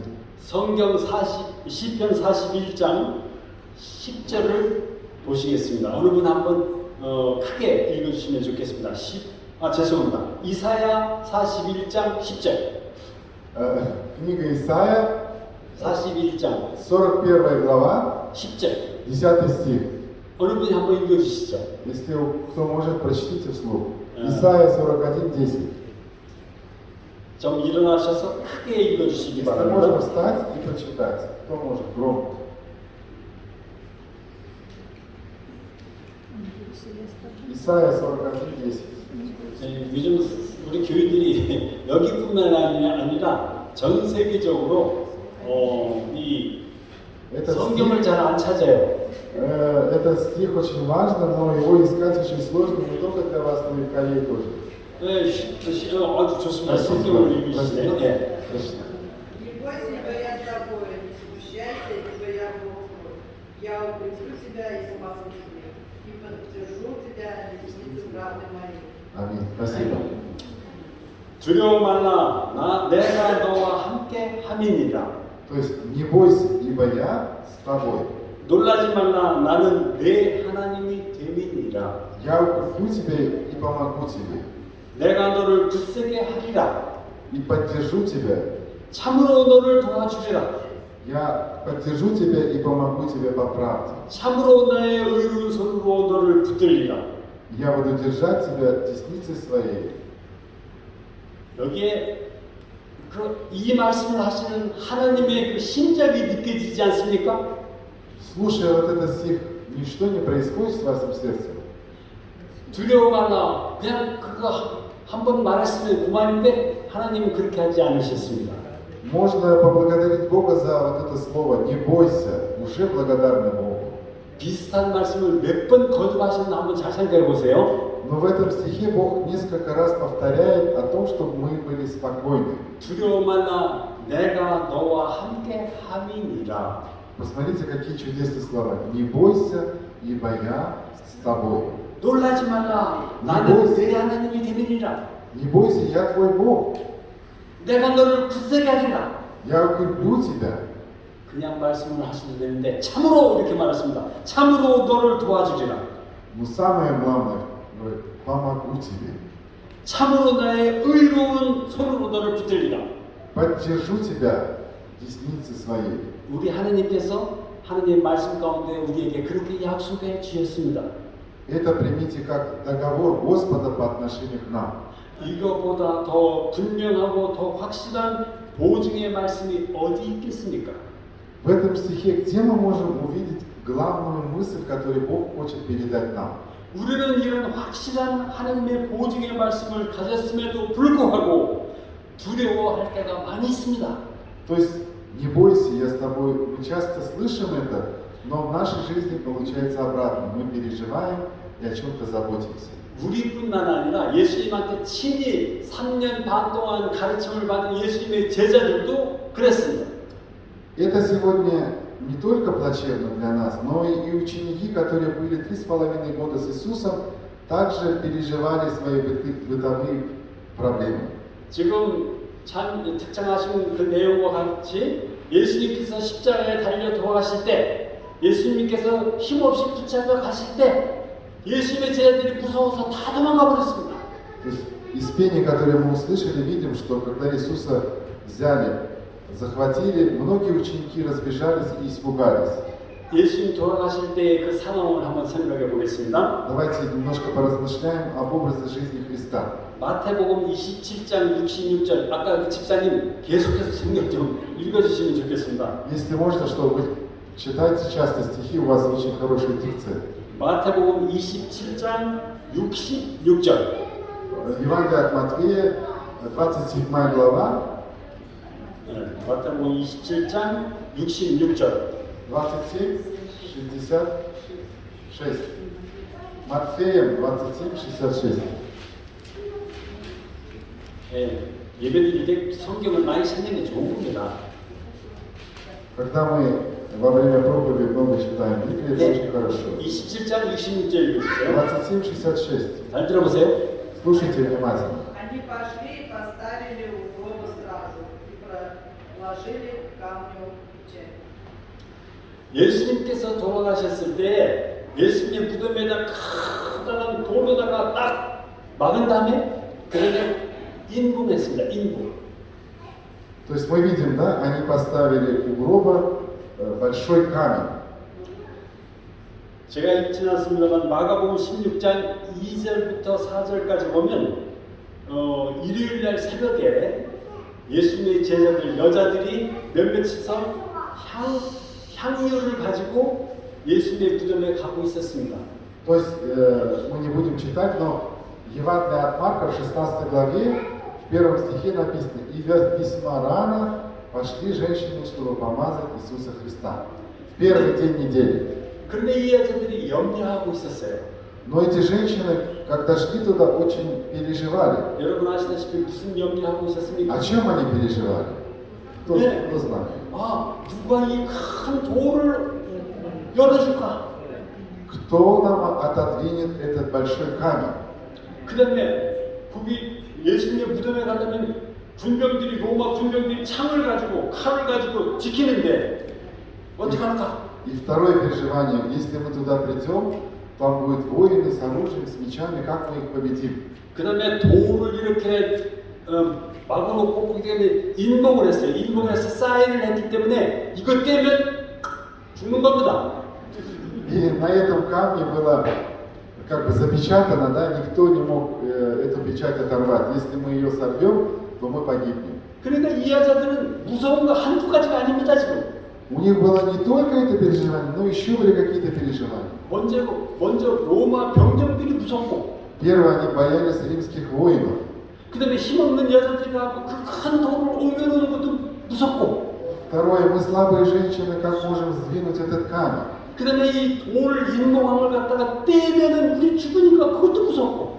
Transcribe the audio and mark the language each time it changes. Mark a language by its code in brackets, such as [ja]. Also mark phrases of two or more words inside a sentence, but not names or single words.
[ko] 성경 시편 41장 10절을 보시겠습니다. 어느 분 한번 크게 읽어주시면 좋겠습니다. 죄송합니다. 이사야 41장 10절. [ru] Книга Исаия, [ko] 41장 [ru] 41 глава, [ko] 10절. [ru] 10 стих. [ko] 어느 분이 한번 읽어주시죠. [ru] Если кто может, прочтите вслух. Исаия 41, 10. [ko] 좀 일어나셔서 크게 읽어주시기 [ru] Если [ko] 바랍니다. [ru] можно встать и прочитать. Кто может? Громко. Исаия 41, 10. [ko] 요즘 우리 교인들이 여기뿐만 아니라 전 세계적으로 이 성경을 잘 안 찾아요. [ru] Этот стих очень важен, но его искать очень сложно не только для вас, но и в Корее тоже. [ko] 아주 좋습니다. 성경을 읽으시네요. 네. [ru] Не бойся, ибо я с тобой, не смущайся, ибо я Бог твой. Я укрепил тебя и спасу тебя, и поддержу тебя десницей правды моей. Аминь. Спасибо. [ko] 두려워 말라, 내가 너와 함께 함이니라. [ru] То есть не бойся, ибо я с тобой. [ko] 놀라지 말라, 나는 내 하나님이 됨이니라. [ru] Я укреплю тебя и помогу тебе. [ko] 내가 너를 굳세게 하리라. [ru] И поддержу тебя. [ko] 참으로 너를 도와주리라. [ru] Я поддержу тебя и помогу тебе по правде. [ko] 참으로 나의 의로운 손으로 너를 붙들리라. [ru] Я буду держать тебя десницей своей. [ko] 여기에 이 말씀을 하시는 하나님의 그 심장이 느껴지지 않습니까? [ru] Слушая вот этот стих, ничто не происходит с вашим сердцем. [ko] 두려워 말라. 그냥 그거 한 번 말했으면 그만인데 하나님은 그렇게 하지 않으셨습니다. [ru] Можно поблагодарить Бога за вот это слово «не бойся», уже благодарны Богу. [ko] 비슷한 말씀을 몇 번 거듭하셨나 한번 잘 생각해 보세요. [ru] Но в этом стихе Бог несколько раз повторяет о том, чтобы мы были спокойны. [ko] 두려워 말라 내가 너와 함께 함이니라. [ru] Посмотрите, какие чудесные слова. «Не бойся, ибо я с тобой». [ko] 놀라지 말라 나는 내 하나님이 되느니라. [ru] Не бойся, я твой Бог. [ko] 내가 너를 굳세게 하리라. [ru] Я укреплю тебя. [ko] 그냥 말씀을 하셔도 되는데 참으로 이렇게 말했습니다. 참으로 너를 도와주리라. [ru] Но самое главное, говорит, помогу тебе. [ko] 참으로 나의 의로운 손으로 너를 붙들리라. [ru] Поддержу тебя десницей своей. [ko] 우리 하나님께서 하나님의 말씀 가운데 우리에게 그렇게 약속해 주셨습니다. [ru] Это примите как договор Господа по отношению к нам. [ko] 이거보다 더 분명하고 더 확실한 보증의 말씀이 어디 있겠습니까? [ru] В этом стихе где мы можем увидеть главную мысль, которую Бог хочет передать нам? [ko] 우리는 이런 확실한 하나님의 보증의 말씀을 가졌음에도 불구하고 두려워할 때가 많이 있습니다. [ru] То есть, не бойся, я с тобой. Мы часто слышим это, но в нашей жизни получается обратно. Мы переживаем и о чем-то заботимся. [ko] 우리뿐만 아니라 예수님한테 친히 3년 반 동안 가르침을 받은 예수님의 제자들도 그랬습니다. [ru] Это сегодня не только плачевно для нас, но и ученики, которые были 3,5 года с Иисусом, также переживали свои бытовые проблемы. [ko] 지금 참 특정하신 그 내용과 같이 예수님께서 십자가에 달려 돌아가실 때 예수님께서 힘없이 붙잡혀 가실 때 예수님의 제자들이 무서워서 다 도망가 버렸습니다. [ru] То есть из пения, которое мы услышали, видим, что когда Иисуса взяли, захватили, многие ученики разбежались и испугались. [ko] 예수님 돌아가실 때의 그 상황을 한번 생각해 보겠습니다. [ru] Давайте немножко поразмышляем об образе жизни Христа. [ko] 마태복음 27장 66절 아까 그 집사님 계속해서 성경 좀 읽어주시면 좋겠습니다. [ru] Если можно, что вы читаете часто стихи, у вас очень хорошая дикция. [ko] 마태복음 27장 66절 [ru] Евангелие от Матфея, 27 глава, [ko] 마태복음 27장 66절 [ru] 27, 66. Матфея 27, 66. [ko] 예배드릴 때 성경을 많이 찾는 게 좋은 겁니다. [ru] Когда мы во время проповеди много читаем Библию, это очень хорошо. [ko] 27장 66절 읽어주세요. 27, 66. 잘 들어보세요. [ru] Слушайте внимательно. Они пошли и поставили у гроба стражу и проложили камню печать. [ko] 예수님께서 돌아가셨을 때 예수님의 무덤에다 커다란 돌로다가 딱 막은 다음에 그에게 인분했습니다. 인분. [ru] То есть мы видим, да, они поставили у гроба большой камень. [ko] 제가 읽지는 않습니다만 마가복음 16장 2절부터 4절까지 보면 일요일날 새벽에 예수님의 제자들 여자들이 몇몇이서 향유를 가지고 예수님의 무덤에 가고 있었습니다. [ru] То есть мы не будем читать, но Евангелие от Марка в 16 главе, в первом стихе написано: «И весьма рано пошли женщины, чтобы помазать Иисуса Христа». В первый день недели. [ko] 그런데 이 여자들이 염려하고 있었어요. [ru] Но эти женщины, когда шли туда, очень переживали. [ko] 여러분 아시다시피 무슨 염려하고 있었습니까? [ru] О чем они переживали? Кто знает? [ko] 아, 누가 이 큰 돌을 열어줄까? [ru] Кто нам отодвинет этот большой камень? [ko] 그 다음에 거기 예수님의 무덤에 가려면 군병들이 로마 군병들이 창을 가지고 칼을 가지고 지키는데 어떻게 할까? [ru] И второе переживание: если мы туда придем, там будут воины с оружием, с мечами, как мы их победим? [ko] 그 다음에 돌을 이렇게 막아놓고 거기에 인봉을 했어요. 인봉을 해서 사인을 했기 때문에 이거 떼면 죽는 겁니다. [ru] И на этом камне было как бы запечатано, да, никто не мог эту печать оторвать. Если мы ее сорвем, то мы погибнем. [ko] 그러니까 이 여자들은 무서운 거 한두 가지가 아닙니다 지금. [ru] У них было не только это переживание, но еще были какие-то переживания. [ko] 먼저 로마 병정들이 무섭고 [ru] Первое, они боялись римских воинов. [ko] 그 다음에 힘없는 여자들이 가고 그 큰 돌을 옮겨놓는 것도 무섭고 [ru] Второе, мы слабые женщины, как можем сдвинуть этот камень? [ko] 그 다음에 이 돌 인공함을 갖다가 떼면은 우리 죽으니까 그것도 무섭고